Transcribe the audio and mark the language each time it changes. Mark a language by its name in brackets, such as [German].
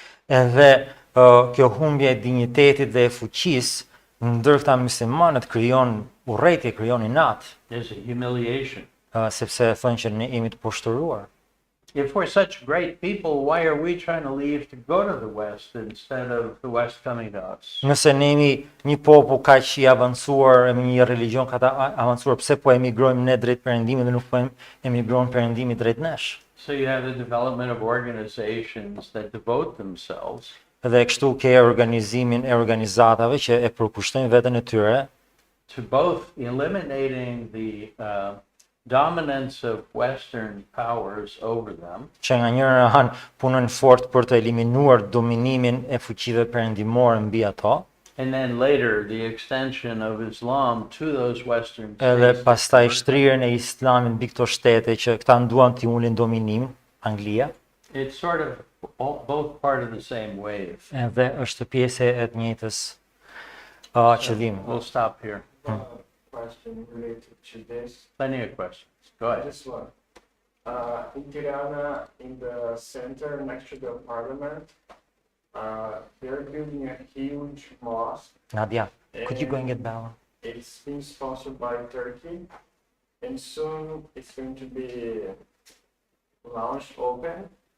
[Albanian] Edhe kjo humbje e dinjitetit dhe e fuqisë ndër këta muslimanët krijon urrëtie, krijon inat. [English] There's a humiliation. [Albanian] Sepse thonë që ne jemi të poshtëruar. [English] If we're such great people, why are we trying to leave to go to the West instead of the West coming to us? [Albanian] Nëse ne jemi një popull kaq i avancuar, me një religjion kaq avancuar, pse po emigrojmë ne drejt Perëndimit dhe nuk po emigrojmë Perëndimi drejt nesh? [English] So you have the development of organizations that devote themselves [Albanian] Dhe kështu ke organizimin e organizatave që e përkushtojnë veten e tyre [English] to both eliminating the dominance of Western powers over them, [Albanian] që nga njëra anë punojnë fort për të eliminuar dominimin e fuqive perëndimore mbi ato, [English] and then later the extension of Islam to those Western [Albanian] edhe [English] states. [Albanian] pastaj shtrirjen e Islamit mbi këto shtete që këta duan t'i ulin dominimin, Anglia, [English] It's sort of both part of the same wave. [Albanian] edhe është pjesë e të njëjtës qëllimi. [English] We'll stop here. Question related to this. Plenty of questions. Go ahead. This one. In Tirana, in the center next to the parliament, they're building a huge mosque. Nadia, could you go and get Bella? It's being sponsored by Turkey, and soon it's going to be launched open.